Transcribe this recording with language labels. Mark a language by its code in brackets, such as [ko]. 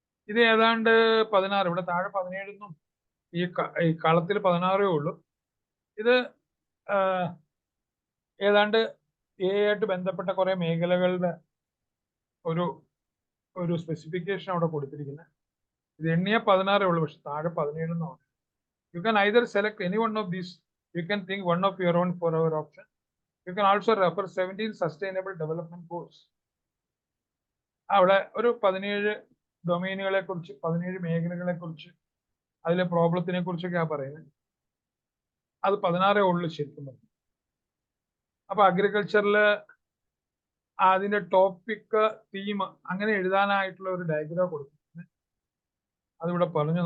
[ml] ഇത് ഏതാണ്ട് 16, ഇവിടെ താഴെ 17 ഈ കളത്തിൽ 16 ഉള്ളൂ. ഇത് ഏതാണ്ട് ആയിട്ട് ബന്ധപ്പെട്ട കുറെ മേഖലകളുടെ ഒരു സ്പെസിഫിക്കേഷൻ അവിടെ കൊടുത്തിരിക്കുന്നത്. ഇത് എണ്ണിയ 16 ഉള്ളൂ, പക്ഷെ താഴെ 17 എന്നാണ്. [en] You can either select any one of these. You can think one of your own for our option. You can also refer 17 sustainable development goals. [ml] അവിടെ ഒരു 17 ഡൊമൈനുകളെ കുറിച്ച്, 17 മേഖലകളെ കുറിച്ച്, അതിലെ പ്രോബ്ലത്തിനെ കുറിച്ചൊക്കെയാ പറയുന്നത്. അത് 16 ഉള്ളു ശരിക്കും പറഞ്ഞു. അപ്പൊ അഗ്രികൾച്ചറില് അതിന്റെ ടോപ്പിക്, തീം അങ്ങനെ എഴുതാനായിട്ടുള്ള ഒരു ഡയഗ്രാം കൊടുത്തിട്ടുണ്ട്. അതിവിടെ പറഞ്ഞു.